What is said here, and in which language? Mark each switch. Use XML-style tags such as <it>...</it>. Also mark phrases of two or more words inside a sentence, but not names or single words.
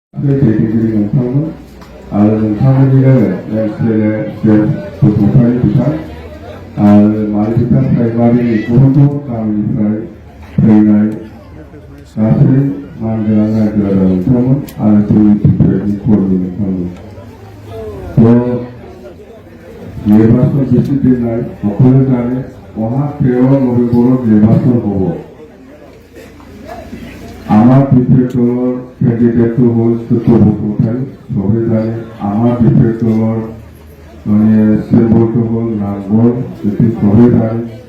<brx>दैदेनगिरि नोंथांमोन आरो नोंथांमोननिनो एमसिएलए बसुमतारी बिथां आरो मालि बिथां प्राइमारिनि गुबुन गुबुन गामिनिफ्राय फैनाय गासै मानगोनां रायजो राजा नोंथांमोन आरो जोंनि टिपिएफनि कर्मी नोंथांमोन</brx> <as>নিৰ্বাচন বেছি দিন নাই সকলে জানে অহা 13 নভেম্বৰত নিৰ্বাচন হ'ব আমার টিপিএফ দলৰ ক্যান্ডিডেটটো হ'ল সত্য বসুমতাৰী সবে জানে আমার টিপিএফ দলৰ সিম্বলটো হ'ল নাঙ্গল এটি সবে জানে</as>